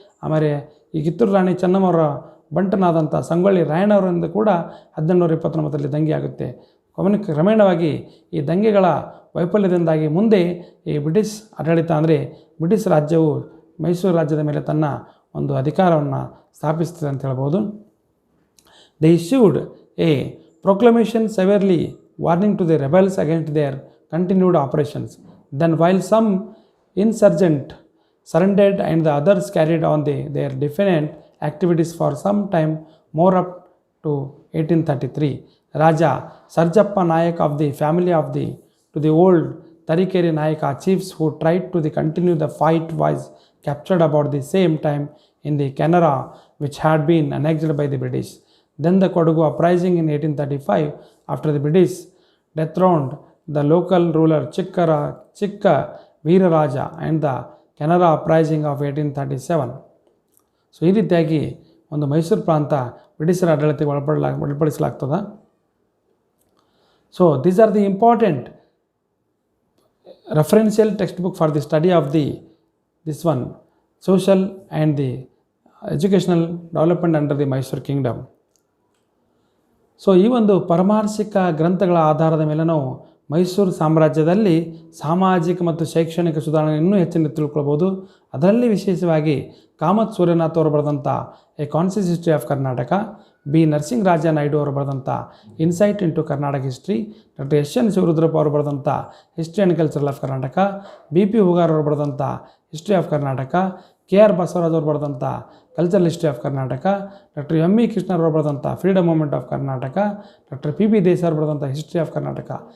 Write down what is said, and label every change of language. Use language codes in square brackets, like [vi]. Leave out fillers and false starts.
[kn] ಆಮೇಲೆ ಈ ಕಿತ್ತೂರು ರಾಣಿ ಚೆನ್ನಮ್ಮರ ಬಂಟನಾದಂಥ ಸಂಗೊಳ್ಳಿ ರಾಯಣ್ಣವರಿಂದ ಕೂಡ 1829 ದಂಗೆ ಆಗುತ್ತೆ. ಕ್ರಮೇಣವಾಗಿ ಈ ದಂಗೆಗಳ ವೈಫಲ್ಯದಿಂದಾಗಿ ಮುಂದೆ ಈ ಬ್ರಿಟಿಷ್ ಆಡಳಿತ ಅಂದರೆ ಬ್ರಿಟಿಷ್ ರಾಜ್ಯವು ಮೈಸೂರು ರಾಜ್ಯದ ಮೇಲೆ ತನ್ನ ಒಂದು ಅಧಿಕಾರವನ್ನು ಸ್ಥಾಪಿಸ್ತದೆ ಅಂತ ಹೇಳ್ಬೋದು. [en] They issued a proclamation severely warning to the rebels against their continued operations. Then while some insurgents surrendered and the others carried on their defiant activities for some time more up to 1833, Raja Sarjappa Nayak of the family of to the old Tarikeri Nayaka chiefs who tried to continue the fight was captured about the same time in the Canara, which had been annexed by the British. Then the Kodagu uprising in 1835, after the British dethroned the local ruler Chikka Veeraraja, and the Canara uprising of 1837. [kn] So ಈ ರೀತಿಯಾಗಿ ಒಂದು ಮೈಸೂರು ಪ್ರಾಂತ ಬ್ರಿಟಿಷರ ಆಡಳಿತಕ್ಕೆ ಒಳಪಡಿಸಲಾಗ್ತದೆ. [en] So these are the important referential textbook for the study of this one social and the educational development under the Mysore kingdom. [kn] So ಈ ಒಂದು ಪರಮಾರ್ಶಿಕ ಗ್ರಂಥಗಳ ಆಧಾರದ ಮೇಲೆ ನಾವು ಮೈಸೂರು ಸಾಮ್ರಾಜ್ಯದಲ್ಲಿ ಸಾಮಾಜಿಕ ಮತ್ತು ಶೈಕ್ಷಣಿಕ ಸುಧಾರಣೆ ಇನ್ನೂ ಹೆಚ್ಚಿನ ತಿಳ್ಕೊಳ್ಬೋದು. ಅದರಲ್ಲಿ ವಿಶೇಷವಾಗಿ ಕಾಮತ್ ಸೂರ್ಯನಾಥ್ ಅವರು ಬರೆದಂಥ A conscious history of Karnataka, B ನರಸಿಂಗರಾಜ Naidu ಅವರು ಬರೆದಂಥ insight into Karnataka history, doctor S N Shivarudrappa ಅವರು ಬರೆದಂಥ history and cultural of Karnataka, B P Hugar ಅವರು ಬರೆದಂಥ history of Karnataka, K R Basavaraj ಅವರು ಬರೆದಂಥ cultural history of Karnataka, doctor M E ಕೃಷ್ಣರವರು ಬರೆದಂಥ freedom moment of Karnataka, doctor P B Desai ಅವರು ಬರೆದಂಥ ಹಿಸ್ಟ್ರಿ ಆಫ್ ಕರ್ನಾಟಕ.